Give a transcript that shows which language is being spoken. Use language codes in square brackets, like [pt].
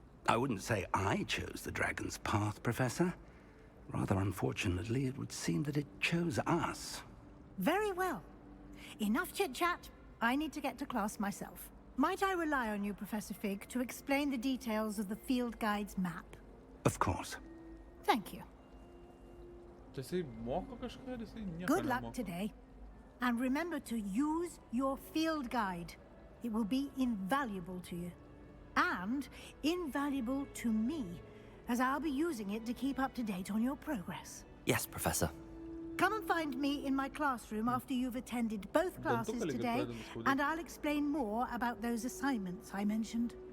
[en] I wouldn't say I chose the dragon's path, Professor. Rather unfortunately, it would seem that it chose us. Very well. Enough chit-chat. I need to get to class myself. Might I rely on you, Professor Fig, to explain the details of the field guide's map? Of course. Thank you. [lt] Jisai moko kažką, ar jisai nieko [en] Good luck [lt] nemoko? [en] today. And remember to use your field guide. It will be invaluable to you. And invaluable to me, as I'll be using it to keep up to date on your progress. Yes, Professor. Come and find me in my classroom after you've attended both classes today, and I'll explain more about those assignments I mentioned.